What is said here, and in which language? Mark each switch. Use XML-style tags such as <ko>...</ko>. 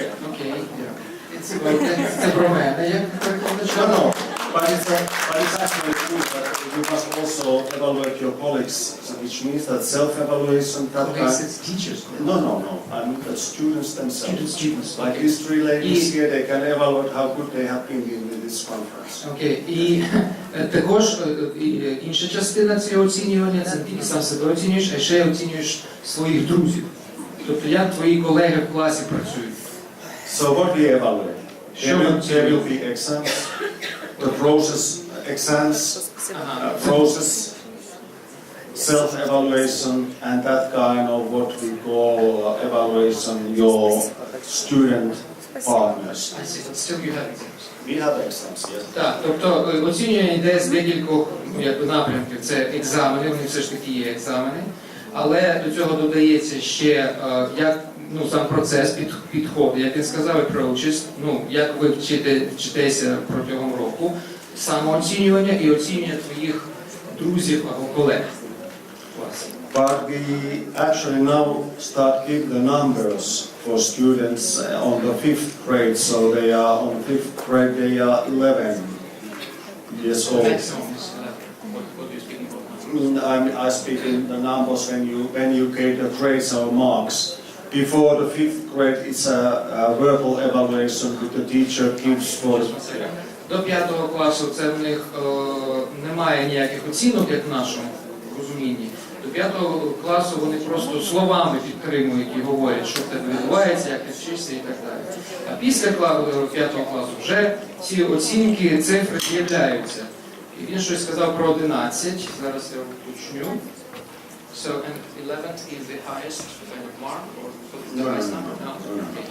<uk>Окей, це про мене, як перекладача?</uk> <en>No, but it's actually true that you must also evaluate your colleagues, which means that self-evaluation. Colleagues, it's teachers. No. I mean the students themselves. Students. Like these three ladies here, they can evaluate how good they have been in this conference.</en> <uk>Окей. І також інша частина цього оцінювання – це не тільки сам себе оцінюєш, а ще оцінюєш своїх друзів. Тобто як твої колеги в класі працюють.</uk> <en>So what we evaluate? There will be exams, the process, exams, process, self-evaluation, and that kind of what we call evaluation your student partners. I see, but still you have exams. We have exams, yes.</en> <uk>Так, тобто оцінювання йде з декількох напрямків. Це екзамени, вони все ж таки є екзамени, але до цього додається ще як сам процес підходу, як він сказав, approaches, як ви вчитеся протягом року, самооцінювання і оцінювання твоїх друзів або колег в класі.</uk> <en>But we actually now start give the numbers for students on the 5th grade, so they are on 5th grade, they are 11 years old. What do you speak about? I speak in the numbers when you get the grades or marks. Before the 5th grade, it's a verbal evaluation that the teacher gives for.</en> <uk>До 5-го класу це в них немає ніяких оцінок, як в нашому розумінні. До 5-го класу вони просто словами підтримують і говорять, що в тебе відбувається, як ти вчишся і так далі. А після 5-го класу вже ці оцінки, цифри з'являються. І він щось сказав про 11, зараз я уточню.</uk> <en>So, and 11 is the highest kind of mark, or the highest number? No.</en>